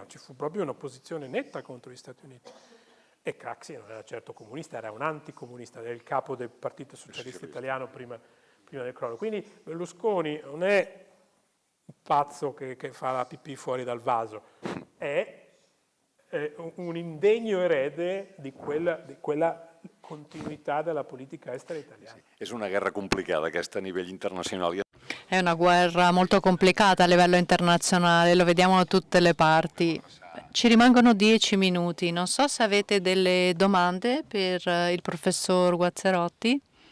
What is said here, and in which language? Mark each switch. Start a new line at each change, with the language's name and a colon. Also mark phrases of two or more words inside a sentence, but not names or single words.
Italian: Ci fu proprio un'opposizione netta contro gli Stati Uniti. E Craxi non era certo comunista, era un anticomunista, era il capo del Partito Socialista Italiano prima del crollo. Quindi Berlusconi non è un pazzo che fa la pipì fuori dal vaso, è un indegno erede di quella continuità della politica estera italiana.
Catalan: És una guerra complicada aquesta a nivell internacional.
Italian: È una guerra molto complicata a livello internazionale, lo vediamo da tutte le parti. Ci rimangono 10 minuti, non so se avete delle domande per il professor Guazzarotti.